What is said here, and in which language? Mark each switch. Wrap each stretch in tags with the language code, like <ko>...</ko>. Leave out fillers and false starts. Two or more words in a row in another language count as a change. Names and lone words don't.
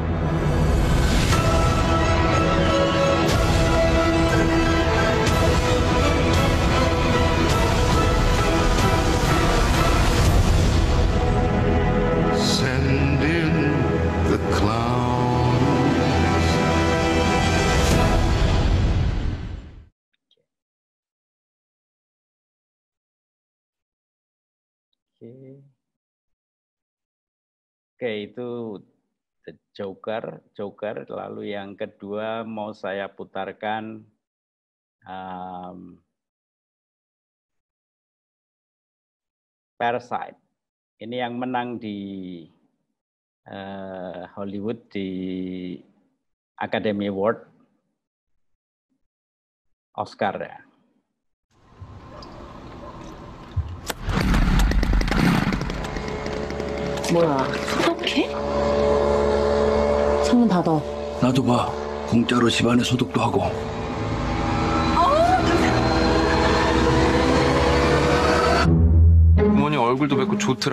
<en>Send in the clowns.</en> <id>Oke, itu The Joker. Lalu yang kedua mau saya putarkan Parasite. Ini yang menang di Hollywood di Academy Award, Oscar ya.</id> <ko>뭐야, 소독해? 창문 닫아. 나도 봐. 공짜로 집안에 소독도 하고. 부모님 얼굴도 뵙고 좋더라.</ko>